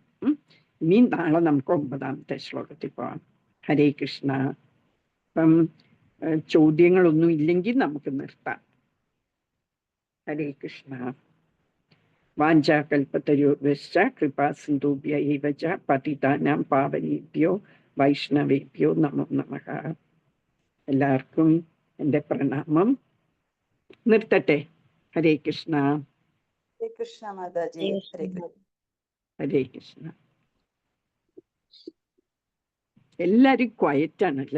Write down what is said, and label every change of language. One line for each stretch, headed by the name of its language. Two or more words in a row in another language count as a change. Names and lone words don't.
Malayalam: ഇനി നാളെ നമുക്ക് 9ാമത്തെ ശ്ലോകത്തിൽ പോവാം.
Sanskrit: ഹരേ കൃഷ്ണ.
Malayalam: അപ്പം ചോദ്യങ്ങളൊന്നും ഇല്ലെങ്കിൽ നമുക്ക് നിർത്താം.
Sanskrit: ഹരേ കൃഷ്ണ. വാഞ്ചാകൽപതരുശ്ച കൃപാസിന്ധുഭ്യ ഏവ ച പതിതാനാം പാവനേഭ്യോ വൈഷ്ണവേഭ്യോ നമോ നമഃ.
Malayalam: എല്ലാവർക്കും എൻ്റെ പ്രണാമം. നിർത്തട്ടെ.
Sanskrit: ഹരേ കൃഷ്ണ. ഹരേ കൃഷ്ണ മാതാജി. ഹരേ കൃഷ്ണ. ഹരേ കൃഷ്ണ.
Malayalam: എല്ലാരും ക്വയറ്റാണ് അല്ലേ?